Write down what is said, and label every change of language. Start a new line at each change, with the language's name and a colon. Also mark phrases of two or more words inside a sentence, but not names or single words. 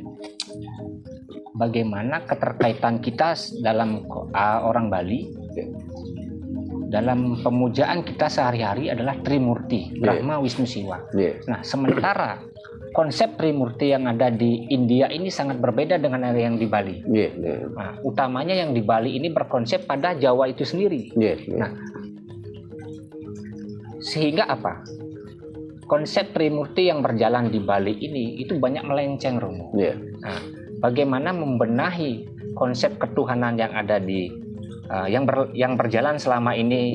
Indonesian: bagaimana keterkaitan kita dalam orang Bali? Dalam pemujaan kita sehari-hari adalah Trimurti, Brahma, Wisnu, Siwa. Nggih. Nah, sementara konsep Trimurti yang ada di India ini sangat berbeda dengan yang di Bali.
Javanese: Nggih, nggih.
Indonesian: Nah, utamanya yang di Bali ini berkonsep pada Jawa itu sendiri.
Javanese: Nggih, nggih.
Indonesian: Nah, sehingga apa? Konsep Trimurti yang berjalan di Bali ini itu banyak melenceng, Romo. Nggih. Nah, bagaimana membenahi konsep ketuhanan yang ada di yang berjalan selama ini?